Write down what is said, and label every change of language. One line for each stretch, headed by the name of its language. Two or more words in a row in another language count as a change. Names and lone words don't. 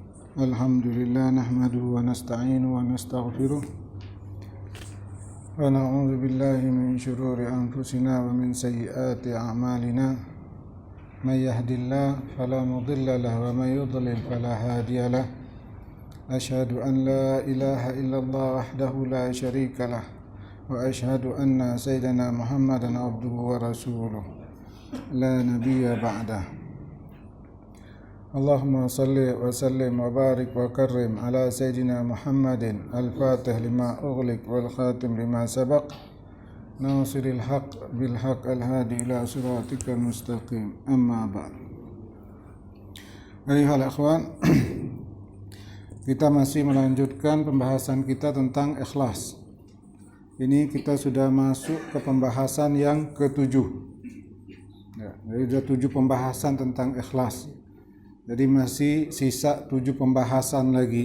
Arabic: الحمد لله نحمده ونستعين ونستغفره ونعوذ بالله من شرور أنفسنا ومن سيئات أعمالنا من يهده الله فلا مضل له ومن يضلل فلا هادي له أشهد أن لا إله إلا الله وحده لا شريك له وأشهد أن سيدنا محمدا عبده ورسوله لا نبي بعده. اللهم صل وسلم وبارك وكرم على سيدنا محمد الفاتح لما أغلق والخاتم لما سبق ناصر الحق بالحق الهادي إلى صراطك المستقيم أما بعد. أيها الإخوان,
Indonesian: kita masih melanjutkan pembahasan kita tentang ikhlas. Ini kita sudah masuk ke pembahasan yang ketujuh. Jadi ada 7 pembahasan tentang ikhlas. Jadi masih sisa 7 pembahasan lagi.